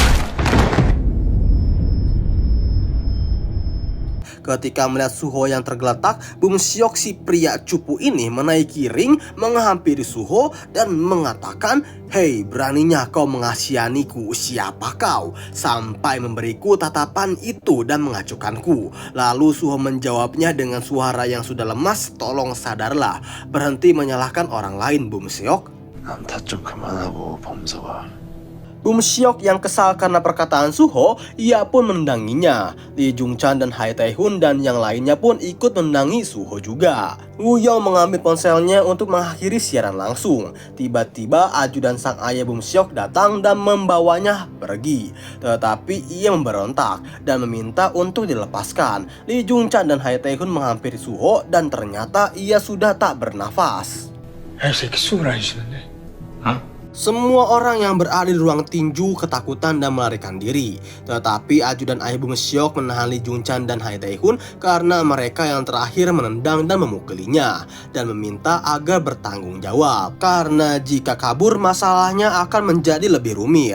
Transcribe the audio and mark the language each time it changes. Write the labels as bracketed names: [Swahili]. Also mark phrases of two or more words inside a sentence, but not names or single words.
[Indonesian] Ketika melihat Suho yang tergeletak, Bum Seok si pria cupu ini menaiki ring, menghampiri Suho dan mengatakan, hei, beraninya kau mengasihaniku, siapa kau? Sampai memberiku tatapan itu dan mengacukanku. Lalu Suho menjawabnya dengan suara yang sudah lemas, tolong sadarlah, berhenti menyalahkan orang lain Bum Seok. [Korean] 남탓 좀 그만하고 범서가. [Indonesian] Bum Seok yang kesal karena perkataan Suho, ia pun menendanginya. Lee Jung Chan dan Hai Tae-hun dan yang lainnya pun ikut menendangi Suho juga. Woo-yong mengambil ponselnya untuk mengakhiri siaran langsung. Tiba-tiba ajudan sang ayah Bum Seok datang dan membawanya pergi. Tetapi ia memberontak dan meminta untuk dilepaskan. Lee Jung Chan dan Hai Tae-hun menghampiri Suho dan ternyata ia sudah tak bernafas. [Korean] 이 새끼 숨을 안 쉬는데. [Indonesian] Semua orang yang berada di ruang tinju ketakutan dan melarikan diri. Tetapi ajudan ayah Bum Seok menahan Lee Jung Chan dan Hai Tae-hun karena mereka yang terakhir menendang dan memukulinya dan meminta agar bertanggung jawab. Karena jika kabur masalahnya akan menjadi lebih rumit.